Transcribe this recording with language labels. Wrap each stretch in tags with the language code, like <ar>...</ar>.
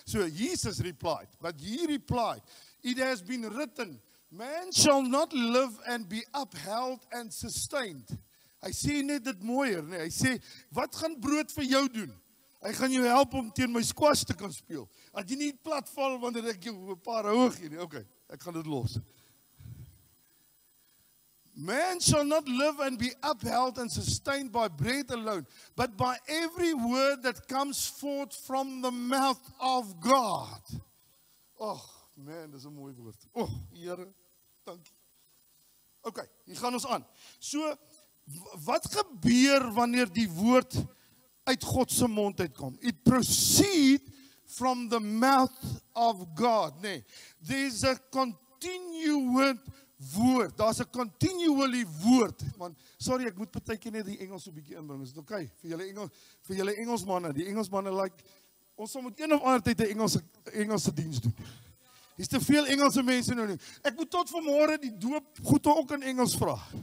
<en>So Jesus replied, but he replied, it has been written, man shall not live and be upheld and sustained.</en> <af>Hy sê net dit mooier, nee, hy sê, wat gaan brood vir jou doen? Hy gaan jou help om teen my squash te kan speel. Dat jy nie plat val wanneer ek jou 'n paar hoog gee nie. Okay, ek gaan dit los.</af> <en>Man shall not live and be upheld and sustained by bread alone, but by every word that comes forth from the mouth of God.</en> <af>Oh, man, dis 'n mooi woord. Oh, Here, dankie. Okay, hier gaan ons aan. So, wat gebeur wanneer die woord uit God se mond uitkom?</af> <en>It proceed from the mouth of God.</en> <af>Nee,</af> <en>there's a continued</en> <af>woord, daar's 'n continually woord, man, sorry, ek moet partykeer net die Engels so 'n bietjie inbring, is dit okay, vir julle Engelsmanne, die Engelsmanne like, ons sal moet een of ander tyd 'n Engelse diens doen, hier's te veel Engelse mense nou nie, ek moet tot vanmôre die doop goed ook in Engels vra,</af>